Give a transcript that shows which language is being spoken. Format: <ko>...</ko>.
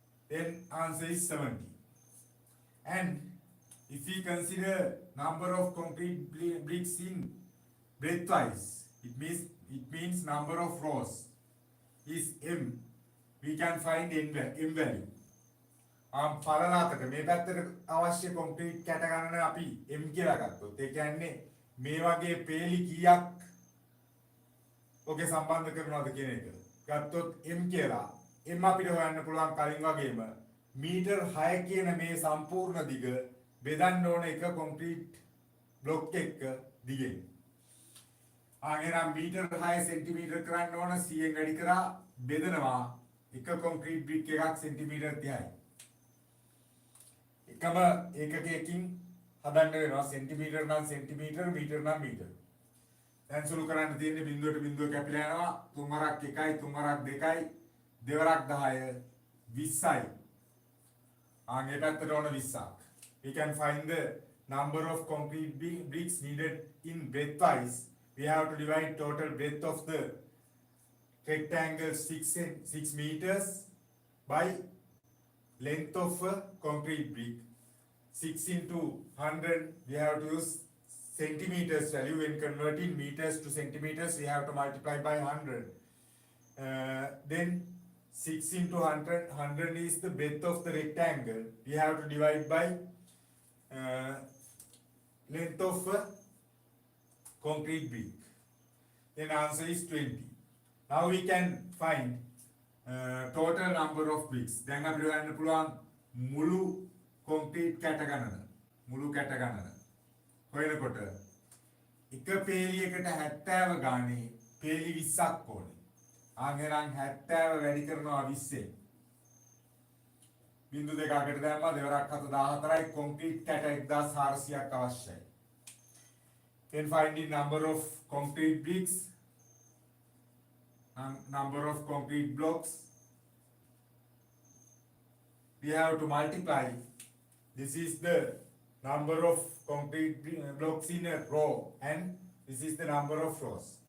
<en>Then answer is 70. And if we consider number of concrete bricks in breadthwise, it means number of rows is m. We can find m value.</en> <si>පරලාතට මේ පැත්තට අවශ්‍ය concrete කැට ගණන අපි m කියලා ගත්තොත් ඒ කියන්නේ මේ වගේ පේලි කීයක් ඔගේ සම්බන්ධ කරනවද කියන එක ගත්තොත් m කියලා m අපිට හොයන්න පුළුවන් කලින් වගේම මීටර් 6 කියන මේ සම්පූර්ණ දිග බෙදන්න ඕන එක කොන්ක්‍රීට් බ්ලොක් එක දිගෙන් ආගෙනම් මීටර් 6 සෙන්ටිමීටර් කරන්න ඕන 100න් වැඩි කරා බෙදනවා එක කොන්ක්‍රීට් බ්‍රික් එකක් සෙන්ටිමීටර් 30යි එකම ඒකකයකින් හදන්න වෙනවා සෙන්ටිමීටර් නම් සෙන්ටිමීටර් මීටර් නම් මීටර්. දැන් සුළු කරන්න තියෙන්නේ බිඳුවට බිඳුව කැපිලා යනවා තුන් වරක් 1යි තුන් වරක් 2යි දෙවරක් 10 20යි. ආගේ පැත්තට ඕන 20ක්.</si> <en>We can find the number of concrete bricks needed in breadthwise. We have to divide total breadth of the rectangle 6 meters by length of a concrete brick. 6 into 100, we have to use centimeters value. When converting meters to centimeters, we have to multiply by 100. Then 6 into 100, 100 is the breadth of the rectangle. We have to divide by length of a concrete brick. Then answer is 20. Now we can find total number of bricks.</en> <si>දැන් අපිට හොයන්න පුළුවන් මුළු concrete කැට ගණන. මුළු කැට ගණන. හොයනකොට එක පේලියකට 70 ගානේ පේලි 20ක් ඕනේ. ආන්ගෙනම් 70 වැඩි කරනවා 20ෙන්. බිංදු දෙකකට දැම්මා දෙවරක් 14යි කොන්ක්‍රීට් කැට 1400ක් අවශ්‍යයි.</si> <en>Then find the number of concrete bricks, number of concrete blocks. We have to multiply. This is the number of concrete blocks in a row and this is the number of rows.</en>